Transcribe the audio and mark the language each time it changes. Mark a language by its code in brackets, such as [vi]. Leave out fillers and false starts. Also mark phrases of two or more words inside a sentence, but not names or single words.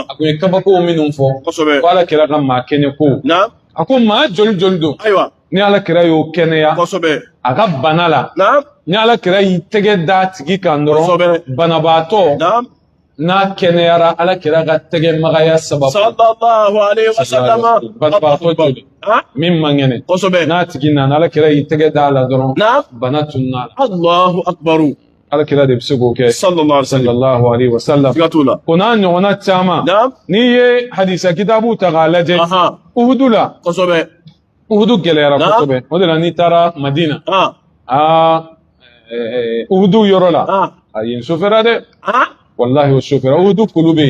[bm] a kun ye kabakow minnu fɔ Kosɛbɛ. ko ala kɛra ka maa kɛnɛ ko Naam. a ko maa joli joli don Ayiwa. ni ala kɛra y'o kɛnɛya Kosɛbɛ. a ka bana la Naam. ni ala kɛra y'i tɛgɛ da tigi kan Kosɛbɛ. dɔrɔn banabaatɔ Naam. n'a kɛnɛyara ala kɛra ka tɛgɛ magaya sababu [ar] صلى الله عليه وسلم. [bm] banabaatɔ joli Ah. min man kɛnɛ Kosɛbɛ. n'a tigi nana ala kɛra y'i tɛgɛ da a la dɔrɔn Naam. bana tunna la [ar] الله أكبر. [bm] ala kɛra de bɛ se k'o kɛ [ar] صلى الله عليه وسلم. صلى الله عليه وسلم [bm] Siga t'o la. o n'a ɲɔgɔnna caman Naam. n'i ye hadisa kitabu ta k'a lajɛ Aha. uhudu la Kosɛbɛ. uhudu gɛlɛyara Naam. kosɛbɛ o de la n'i taara madina Ah. uhudu yɔrɔ la Ah. a yen sofɛra dɛ Ah. wallahi o sofɛra uhudu kulu bɛ yen